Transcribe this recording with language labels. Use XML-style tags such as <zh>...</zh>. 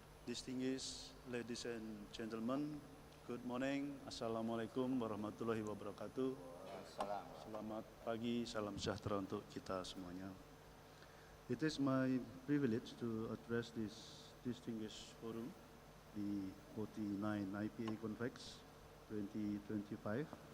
<en>Distinguished ladies and gentlemen, good morning.</en> <ar>Assalamualaikum warahmatullahi wabarakatuh.</ar> <id>Selamat pagi, salam sejahtera untuk kita semuanya.</id> <en>It is my privilege to address this distinguished forum, the 49 IPA Convex 2025.</en>